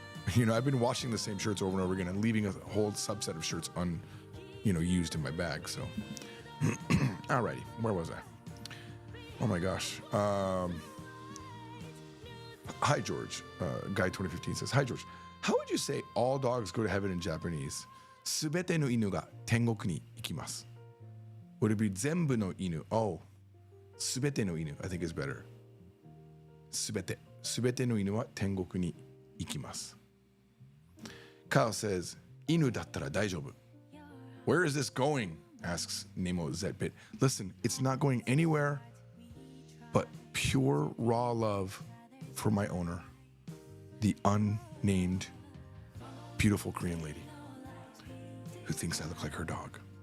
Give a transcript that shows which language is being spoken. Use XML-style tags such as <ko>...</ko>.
<en>I've been washing the same shirts over and over again and leaving a whole subset of shirts used in my bag. So, alrighty, where was I? Oh my gosh. Hi, George. Guy 2015 says, Hi, George. How would you say all dogs go to heaven in Japanese?</en> <ja>すべての犬が天国に行きます.</ja> <en>Would it be</en> <ja>全部の犬?</ja> <en>Oh,</en> <ja>すべての犬</ja> <en>I think is better.</en> <ja>すべての犬は天国に行きます.</ja> <en>Kyle says,</en> <ja>犬だったら大丈夫.</ja> <en>Where is this going? Asks Nemo Zedbit. Listen, it's not going anywhere but pure raw love for my owner, the unnamed beautiful Korean lady who thinks I look like her dog.</en>